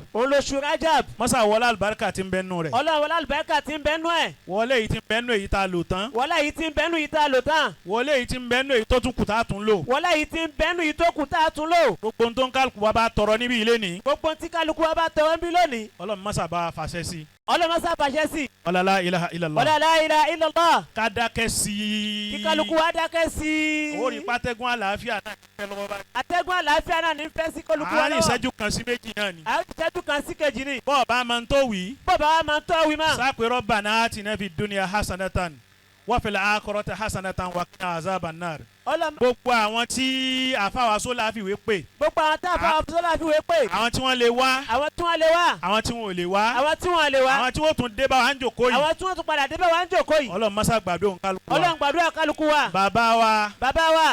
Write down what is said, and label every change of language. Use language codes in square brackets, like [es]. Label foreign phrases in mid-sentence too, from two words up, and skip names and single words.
[yo] mọ́sà wọlé àlùbáríkà tí ń bẹ nù rẹ̀. wọlé yìí tí ń bẹ nù èyí tá a lò tán. wọlé yìí tí ń bẹ nù èyí tó tún kù tá a tún lò. gbogbo tó ń kálukú wa bá tọrọ níbí ilé ní. Ọlọ́run mọ́sà bá a fàṣẹ sí. [ar] ولا إله إلا الله. [yo] ká dákẹ́ sí i. kí kálukú wa dákẹ́ sí i. ó rí pátẹ́gùn àlàáfíà náà ní fẹ́ lọ́wọ́ báyìí. àtẹ́gùn àlàáfíà náà ní fẹ́ sí kálukú wa lọ́wọ́. àárín ìṣẹ́jú kan sí méjì náà ni. àárín ìṣẹ́jú kan sí kejì ni. bọ́ọ̀ bá máa ń tó wí. ma. sápẹ́ [ar] ربنا آتنا في الدنيا حسنة وفي الآخرة حسنة وقنا عذاب النار. [yo] ọlọ́mọ gbogbo àwọn tí àfàwà sólà fìwé pè gbogbo àwọn tá a fà sọ́lá fi wé pé àwọn tí wọ́n lè wá àwọn tí wọ́n lè wá àwọn tí wọ́n ò lè wá àwọn tí wọ́n lè wá àwọn tí wọ́n tún dé bá wa ń jòkó yìí àwọn tí wọ́n tún padà débẹ̀ wá ń jòkó yìí ọlọ́run mọ́sá gbàdúrà kálukú wa ọlọ́run gbàdúrà kálukú wa bàbá wa bàbá wa